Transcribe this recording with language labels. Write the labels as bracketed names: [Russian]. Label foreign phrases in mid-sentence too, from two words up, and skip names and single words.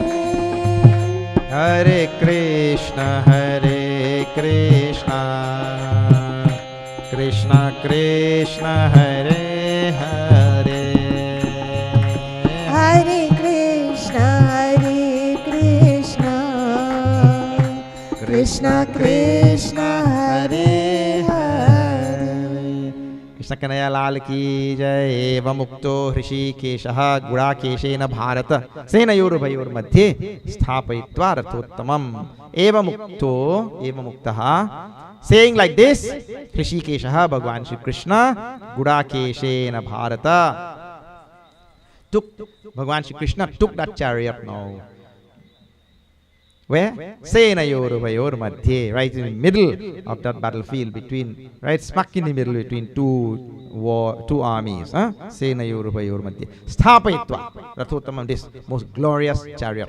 [Sanskrit] Hare Krishna, Krishna Krishna, Hare Hare. Hare Krishna, Krishna Krishna, Hare Hare. [Hindi] कृष्ण कन्हैया लाल की जय. [Sanskrit] एवं मुक्तो हृषीकेशः गुडाकेशेन भारत सेनयोरुभयोर्मध्ये स्थापयित्वा रथोत्तमम्. एवं मुक्तः [English] saying like this, Hrishikesha, Bhagavan Shri Krishna, [Sanskrit] गुडाकेशेन भारत, [English] Bhagavan Shri Krishna took that chariot now. Where? [Sanskrit] सेनयोरुभयोः मध्ये, [English] right in the middle of that battlefield between, right, smack in the middle between two armies. [Sanskrit] सेनयोरुभयोः मध्ये स्थापयित्वा रथोत्तमम्, [English] this most glorious chariot.